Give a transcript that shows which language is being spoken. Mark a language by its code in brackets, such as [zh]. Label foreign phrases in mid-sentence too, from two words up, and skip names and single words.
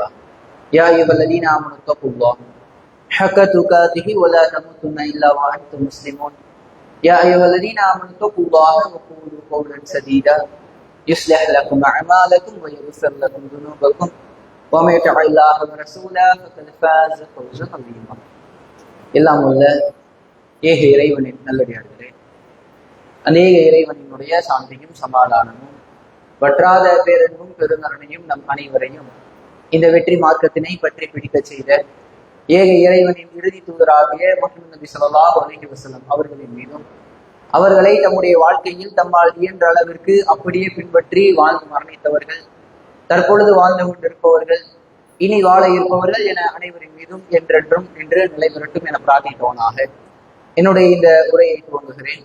[ar] يا أيها الذين آمنوا اتقوا الله حق تقاته ولا تموتن إلا وأنتم مسلمون. يا أيها الذين آمنوا اتقوا الله وقولوا قولا سديدا يصلح لكم أعمالكم ويغفر لكم ذنوبكم ومن يطع الله ورسوله فقد فاز فوزا عظيما. [ta] எல்லாம் உள்ள ஏக இறைவனின் நல்லடியார்களே, அநேக இறைவனினுடைய சாந்தியும் சமாதானமும் வற்றாத பேரன்பும் பெருநரனையும் நம் அனைவரையும் இந்த வெற்றி மார்க்கத்தினை பற்றி பிடிக்க செய்த ஏக இறைவனின் இறுதி தூதராகிய முஹம்மது நபி [ar] صلى الله عليه وسلم [ta] அவர்களின் மீதும் அவர்களை தம்முடைய வாழ்க்கையில் தம்மால் இயன்ற அளவிற்கு அப்படியே பின்பற்றி வாழ்ந்து மரணித்தவர்கள், தற்பொழுது வாழ்ந்து கொண்டிருப்பவர்கள், இனி வாழ இருப்பவர்கள் என அனைவரின் மீதும் என்றென்றும் என்று நிலை பெறட்டும் என பிரார்த்தித்தவனாக என்னுடைய இந்த உரையை துவங்குகிறேன்.